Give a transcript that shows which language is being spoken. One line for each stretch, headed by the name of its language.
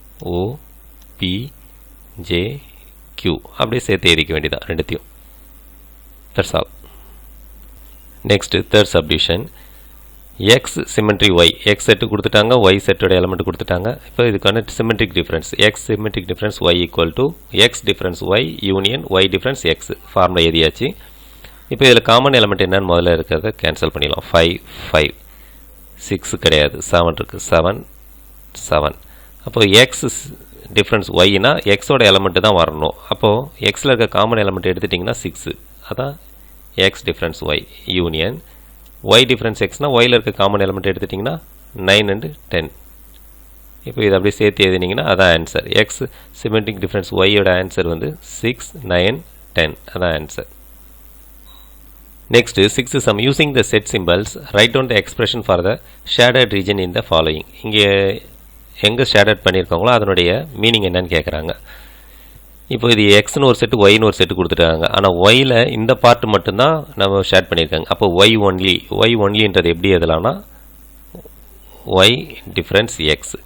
Tamil: MOP J Q அப்படியே சேர்த்து எழுதிக்க வேண்டியதான் ரெண்டுத்தையும்.
English: That's all. Next, third subdivision. X symmetry Y.
Tamil: X set கொடுத்துட்டாங்க, Y set ஓட element கொடுத்துட்டாங்க. இப்போ இதுக்கான symmetric difference.
English: X symmetric difference Y equal to X difference Y union Y difference X.
Tamil: Formula எழுதியாச்சு. இப்போ இதில் காமன் எலமெண்ட் என்னன்னு முதல்ல இருக்கிறத கேன்சல் பண்ணிடலாம். 5 5 6 கிடையாது, 7 இருக்குது. 7 7. அப்போது X difference Yனா Xோட எலமெண்ட் தான் வரணும். அப்போது Xல இருக்க காமன் எலமெண்ட் எடுத்துட்டிங்கன்னா 6. அதான் x difference y union y difference x னா y ல இருக்க காமன் எலிமெண்ட் எடுத்துட்டீங்கன்னா 9 and 10. இப்போ இத அப்படியே சேர்த்து எழுதினீங்கன்னா அதான் answer. x symmetric difference y யோட ஆன்சர் வந்து 6 9 10 அதான் answer.
English: Next 6 sum using the set symbols write down the expression for the shaded region in the following.
Tamil: இங்க எங்க ஷேடட் பண்ணிருக்காங்களோ அதனுடைய மீனிங் என்னன்னு கேக்குறாங்க. இப்போ இது எக்ஸ்னு ஒரு செட்டு ஒய்னு ஒரு செட்டு கொடுத்துட்டாங்க. ஆனால் ஒயில் இந்த பார்ட் மட்டும்தான் நம்ம ஷேட் பண்ணியிருக்காங்க. அப்போ ஒய் ஒன்லின்றது எப்படி எதலாம்னா ஒய் டிஃப்ரென்ஸ் எக்ஸ்.